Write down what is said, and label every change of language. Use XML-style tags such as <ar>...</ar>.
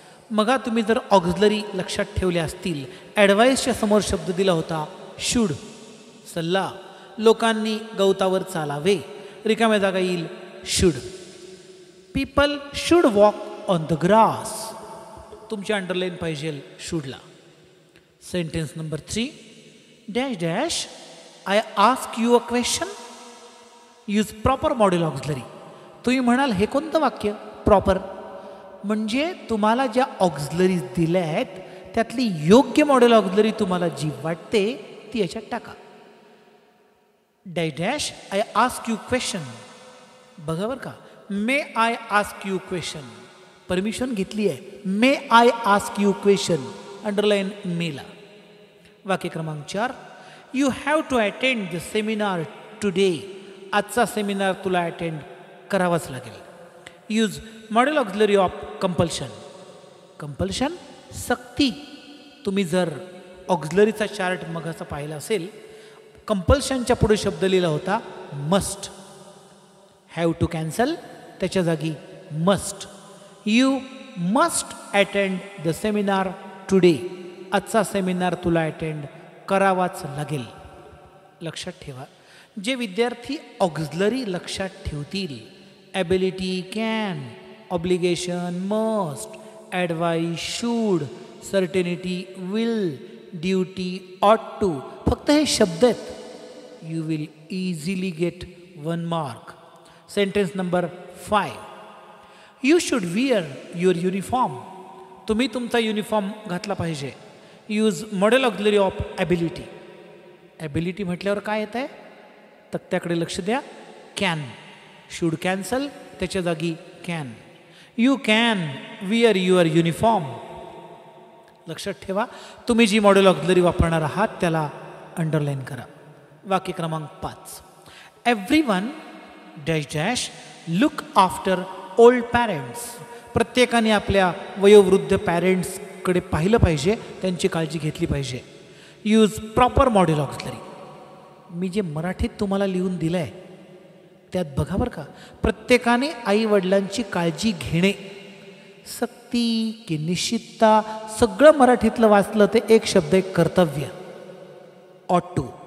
<mr>मग तुम्ही जर ऑक्झिलरी लक्षात ठेवल्या असतील, ॲडव्हाइसच्या समोर शब्द दिला होता शुड, सल्ला. लोकांनी गवतावर चालावे, रिकाम्या जागा येईल should.</mr> <en>people should walk on the grass,</en> <mr>तुमची अंडरलाईन पाहिजे शूडला.</mr> <en>Sentence number 3, dash dash I ask you a question, use proper modal auxiliary.</en> <mr>तुम्ही म्हणाल हे कोणतं वाक्य प्रॉपर, म्हणजे तुम्हाला ज्या ऑक्झिलरीज दिल्या आहेत त्यातली योग्य मॉडेल ऑक्झिलरी तुम्हाला जी वाटते ती याच्यात टाका.</mr> <en>Dash dash I ask you question.</en> <mr>बघा बरं का,</mr> <en>may I ask you question,</en> <mr>permission घेतली आहे. मे I ask you question, underline मेला. वाक्य क्रमांक 4,</mr> <en>You have to attend the seminar today.</en> <mr>आजचा सेमिनार तुला अटेंड करावाच लागेल.</mr> <en>Use modal auxiliary of compulsion.</en> <mr>Compulsion सक्ती. तुम्ही जर ऑक्झिलरीचा चार्ट मग असं पाहिला असेल, कंपल्शनच्या पुढे शब्द लिहिला होता मस्ट.</mr> <en>have to cancel,</en> <mr>त्याच्या जागी</mr> <en>Must. You must attend the seminar today.</en> <mr>आजचा सेमिनार तुला अटेंड करावाच लागेल. लक्षात ठेवा, जे विद्यार्थी ऑक्झिलरी लक्षात ठेवतील, ability, can, obligation, must, advice, should, certainty, will, duty, ऑट टू, फक्त हे शब्द आहेत.</mr> <en>you will easily get 1 mark. Sentence number 5. You should wear your uniform.</en> <mr>तुम्ही तुमचा युनिफॉर्म घातला पाहिजे.</mr> <en>Use modal auxiliary of ability.</en> <mr>Ability म्हटल्यावर काय येत आहे? तक्त्याकडे लक्ष द्या. कॅन.</mr> <en>should cancel,</en> <mr>त्याच्या जागी</mr> <en>Can. You can wear your uniform.</en> <mr>लक्षात ठेवा, तुम्ही जी मॉडेल ऑक्झिलरी वापरणार आहात त्याला अंडरलाईन करा. वाक्य क्रमांक 5.</mr> <en>Everyone dash dash look after old parents.</en> <mr>प्रत्येकाने आपल्या वयोवृद्ध पॅरेंट्सकडे पाहिलं पाहिजे, त्यांची काळजी घेतली पाहिजे.</mr> <en>Use proper modal auxiliary.</en> <mr>मी जे मराठीत तुम्हाला लिहून दिलं आहे त्यात बघा बरं का, प्रत्येकाने आईवडिलांची काळजी घेणे. सक्ती की निश्चितता सगळं मराठीतलं वाचलं ते एक शब्द, एक कर्तव्य. ऑट टू.</mr>